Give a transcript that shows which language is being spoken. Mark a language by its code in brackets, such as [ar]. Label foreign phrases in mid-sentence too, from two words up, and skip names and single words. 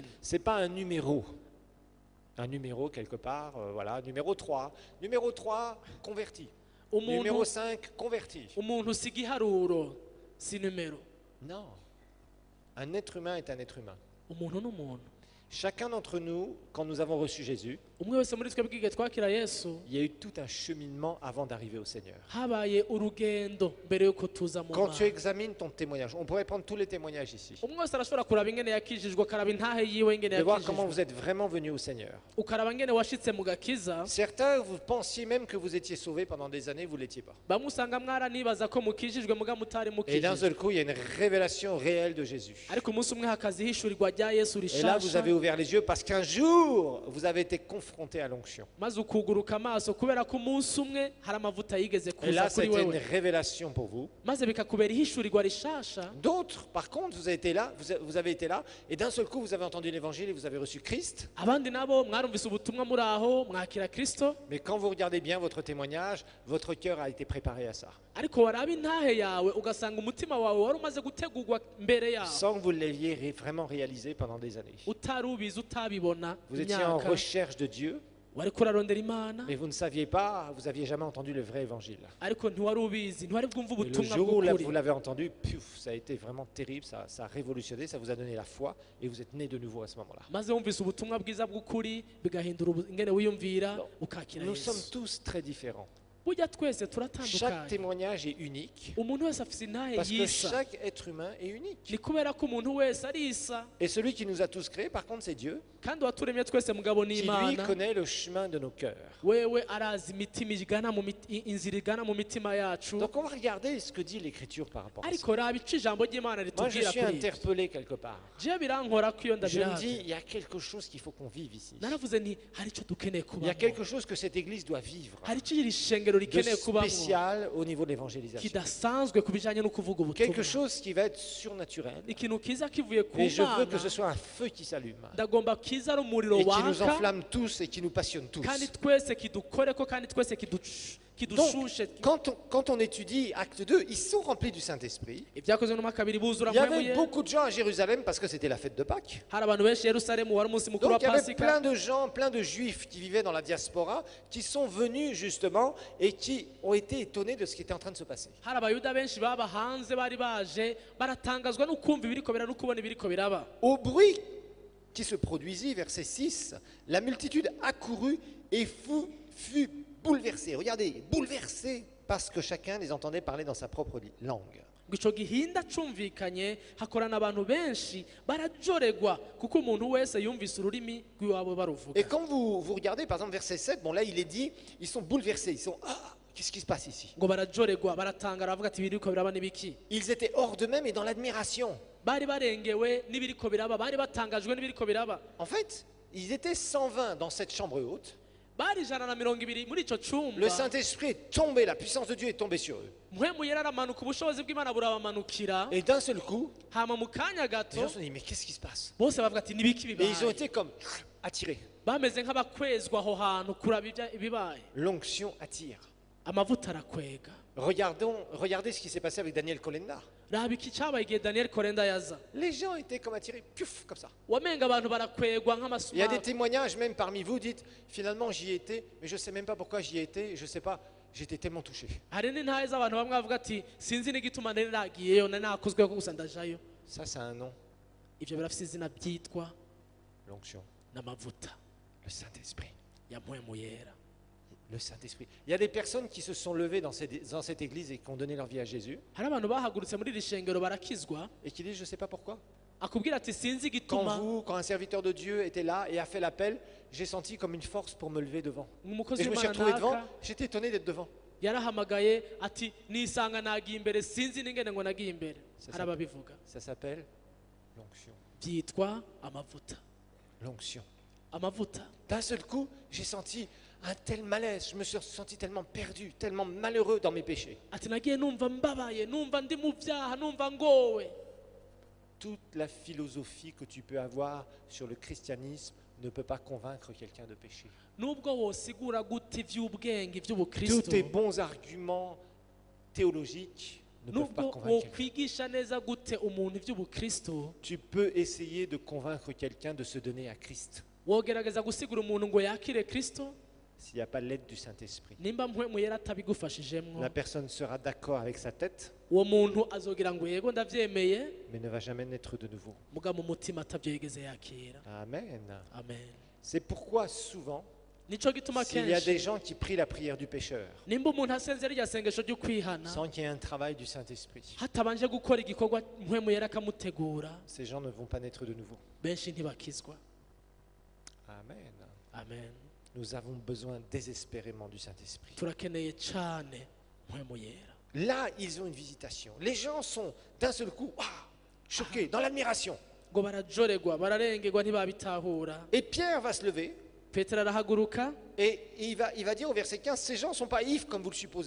[fr] C'est pas un numéro. Un numéro quelque part, voilà, numéro 3. Numéro 3, converti. Numéro [rn] umuntu [fr] 5, converti. [rn] umuntu si igiharuro si numero. [fr] Non. Un être humain est un être humain. [rn] umuntu n'umuntu. [fr] Chacun d'entre nous, quand nous avons reçu Jésus, [rn] umwe wese muri twebwe igihe twakira yesu [fr] il y a eu tout un cheminement avant d'arriver au Seigneur. [rn] habaye urugendo mbere yuko tuza mu [fr] Quand tu [rn] mana. [fr] examines ton témoignage, on pourrait prendre tous les témoignages ici, [rn] umwe wese arashobora kuraba ingene yakijijwe akaraba intahe yiwe ingene [fr] de voir comment [rn] yakijijwe [fr] vous êtes vraiment venu au Seigneur. [rn] ukaraba ingene washitse mu gakiza. [fr] Certains, vous pensiez même que vous étiez sauvés pendant des années, vous ne l'étiez pas. [rn] bamwe usanga mwaranibaza ko mukijijwe muga mutari [fr] Et d'un [rn] mukijijwe [fr] seul coup, il y a une révélation réelle de Jésus. [rn] ariko umunsi umwe hakaza ihishurirwa rya yesu [fr] Et là, vous [rn] rishasha [fr] avez ouvert les yeux parce qu'un jour, vous avez été confronté à l'onction. [rn] maze ukuguruka amaso kubera ko umunsi umwe hari amavuta yigeze [fr] Et [rn] kuza [fr] là, [rn] kuri [fr] c'était une [rn] wewe [fr] révélation pour vous. [rn] maze bikakubera ihishurirwa rishasha. [fr] D'autres, par contre, vous avez été là, vous avez été là, et d'un seul coup, vous avez entendu l'évangile et vous avez reçu Christ. [rn] abandi nabo mwarumvise ubutumwa muri aho mwakira kristo [fr] Mais quand vous regardez bien votre témoignage, votre cœur a été préparé à ça. [rn] ariko waraba intahe yawe ugasanga umutima wawe wari umaze gutegurwa mbere yawe [fr] Sans que vous l'ayez vraiment réalisé pendant des années. [rn] utari ubizi utabibona [fr] Vous étiez en [rn] imyaka [fr] recherche de Dieu, [rn] wariko urarondera imana [fr] mais vous ne saviez pas, vous n'aviez jamais entendu le vrai évangile. [rn] ariko ntiwari ubizi ntiwari bwumva [fr] Et le [rn] ubutumwa [fr] jour où [rn] bw'ukuri [fr] vous l'avez entendu, puf, ça a été vraiment terrible, ça a révolutionné, ça vous a donné la foi, et vous êtes né de nouveau à ce moment-là. [rn] maze wumvise ubutumwa bwiza bw'ukuri bigahindura ingene wiyumvira [fr] Non. [rn] ukakira [fr] Nous sommes [rn] yesu. [fr] tous très différents. [rn] burya twese [fr] Chaque [rn] turatandukanye. [fr] témoignage est unique, [rn] umuntu wese afite intahe [fr] parce que [rn] yisa [fr] chaque être humain est unique. [rn] ni kubera ko umuntu wese arisa [fr] Et celui qui nous a tous créés, par contre, c'est Dieu, [rn] kandi waturemye twese mugabo [fr] qui lui [rn] n'imana [fr] connaît le chemin de nos cœurs. [rn] wewe arazi imitima igana inzira igana mu mitima yacu. [fr] Donc on va regarder ce que dit l'Écriture par rapport à ça. [rn] ariko raba ico ijambo ry'imana [fr] Moi, je [rn] ritubwira [fr] suis [rn] kuri ibyo. [fr] interpellé quelque part. [rn] jewe birankora ko iyo [fr] Je me dis, [rn] ndabirazi [fr] il y a quelque chose qu'il faut qu'on vive ici. [rn] naravuze nti hari icyo dukeneye [fr] Il y a [rn] kubamo [fr] quelque chose que cette Église doit vivre. [rn] hari icyo iri shengero shingiro [fr] de [rn] rikeneye kubamwo [fr] spécial au niveau de l'évangélisation. [rn] kidasanzwe ku bijanye no kuvuga [fr] Quelque [rn] ubutumwa [fr] chose qui va être surnaturel. [rn] ikintu kiza kivuye ku [fr] Et je veux que [rn] mana [fr] ce soit un feu qui s'allume [rn] ndagomba kiza ari umuriro [fr] et qui nous [rn] waka [fr] enflamme tous et qui nous passionne tous. [rn] kandi twese kidukoreko kandi twese [fr] Donc, [rn] kidushushe [fr] quand on étudie Acte 2, ils sont remplis du Saint-Esprit. [rn] ibyakozwe no makabiri buzura [fr] Il y [rn] mpwemu [fr] avait [rn] yera [fr] beaucoup de gens à Jérusalem parce que c'était la fête de Pâques. [rn] hari abantu benshi i yerusalemu wari umunsi mukuru [fr] Donc [rn] wa [fr] il y avait [rn] pasika [fr] plein de gens, plein de juifs qui vivaient dans la diaspora, qui sont venus justement et qui ont été étonnés de ce qui était en train de se passer. [rn] hari abayuda benshi baba hanze bari baje baratangazwa no kumva ibiriko biraba no kubona ibiriko biraba [fr] Au bruit qui se produisit, verset 6, la multitude accourut et fut bouleversée. Regardez, bouleversée parce que chacun les entendait parler dans sa propre langue. [rn] ngo ico gihinda cumvikanye hakorana abantu benshi barajoregwa kuko umuntu wese yumvise ururimi rw'iwabo baruvuga [fr] Et quand vous regardez, par exemple, verset 7, bon là il est dit, ils sont bouleversés, ils sont, ah, qu'est-ce qui se passe ici? [rn] ngo barajoregwa baratangara bavuga ati ibiriko biraba n'ibiki [fr] Ils étaient hors d'eux-mêmes et dans l'admiration. [rn] bari barengewe n'ibiriko biraba bari batangajwe n'ibiriko biraba [fr] En fait, ils étaient 120 dans cette chambre haute. [rn] bari 120 muri ico [fr] Le [rn] cumba [fr] Saint-Esprit est tombé, la puissance de Dieu est tombée sur eux. [rn] mpwemu yera aramanuka ubushobozi bw'imana burabamanukira [fr] Et d'un seul coup, [rn] hama mu kanya [fr] les [rn] gato [fr] gens se sont dit, mais qu'est-ce qui se passe? [rn] bose bavuga ati n'ibiki [fr] Et ils ont [rn] bibaye [fr] été comme attirés. [rn] bameze nk'abakwezwa aho hantu kuraba ibibaye [fr] L'onction attire. [rn] amavuta arakwega [fr] Regardez ce qui s'est passé avec Daniel Kolenda. [rn] raba iki cyabaye igihe daniyeli korenda yaza [fr] Les gens étaient comme attirés, puf, comme ça. [rn] wamenga abantu barakwegwa [fr] Il y a des [rn] nk'amasumari [fr] témoignages même parmi vous, dites, finalement j'y étais, mais je ne sais même pas pourquoi j'y étais, je ne sais pas, j'étais tellement touché. [rn] hari n'intahe z'abantu bamwe bavuga ati sinzi n'igituma nari nagiyeyo nari nakozweho gusa ndajayo [fr] Ça, c'est un nom, [rn] ibyo birafite izina byitwa [fr] l'onction, [rn] n'amavuta [fr] le Saint-Esprit. [rn] ya mpwemu yera [fr] Le Saint-Esprit. Il y a des personnes qui se sont levées dans cette église et qui ont donné leur vie à Jésus [rn] hari abantu bahagurutse muri iri shengero barakizwa [fr] et qui disent, je ne sais pas pourquoi. [rn] akubwira ati sinzi igituma [fr] Quand un serviteur de Dieu était là et a fait l'appel, j'ai senti comme une force pour me lever devant. [rn] umukozi [fr] Et je me suis [rn] w'imana [fr] retrouvé devant, [rn] naka [fr] j'étais étonné d'être devant. [rn] yarahamagaye ati nisanga nagiye imbere sinzi n'ingene ngo nagiye imbere [fr] C'est [rn] hari [fr] ça. [rn] ababivuga [fr] Ça s'appelle l'onction. [rn] byitwa amavuta [fr] L'onction. [rn] amavuta [fr] D'un seul coup, j'ai senti un tel malaise, je me suis senti tellement perdu, tellement malheureux dans mes péchés. [rn] ati nagiye numva mbabaye numva ndi mu byaha numva ngowe [fr] Toute la philosophie que tu peux avoir sur le christianisme ne peut pas convaincre quelqu'un de pécher. [rn] nubwo wosigura gute iby'ubwenge iby'ubukristo [fr] Tous tes bons arguments théologiques ne peuvent pas [rn] nubwo [fr] convaincre quelqu'un. [rn] wokwigisha neza gute umuntu iby'ubukristo [fr] Tu peux essayer de convaincre quelqu'un de se donner à Christ [rn] wogerageza gusigura umuntu ngo yakire kristo [fr] s'il n'y a pas l'aide du Saint-Esprit. [rn] nimba mpwemu yera atabigufashijemwo [fr] La personne sera d'accord avec sa tête, [rn] uwo muntu azogira ngo yego ndabyemeye [fr] mais ne va jamais naître de nouveau. [rn] muga mu mutima atabyo yigeze yakira [fr] Amen. [rn] amen [fr] C'est pourquoi souvent, [rn] nico gituma [fr] s'il y a des [rn] kenshi [fr] gens qui prient la prière du pécheur, [rn] nimba umuntu asenze rya sengesho ryo kwihana [fr] sans qu'il y ait un travail du Saint-Esprit, [rn] hatabanje gukora igikorwa mpwemu yera akamutegura [fr] ces gens ne vont pas naître de nouveau. [rn] benshi ntibakizwa [fr] Amen. [rn] amen [fr] Nous avons besoin désespérément du Saint-Esprit. [rn] turakeneye cyane mpwemu yera [fr] Là, ils ont une visitation. Les gens sont d'un seul coup choqués, dans l'admiration. [rn] ngo barajoregwa bararengerwa ntibabitahura [fr] Et Pierre va se lever [rn] petero arahaguruka [fr] et il va dire au verset 15, ces gens ne sont pas ivres comme vous le supposez.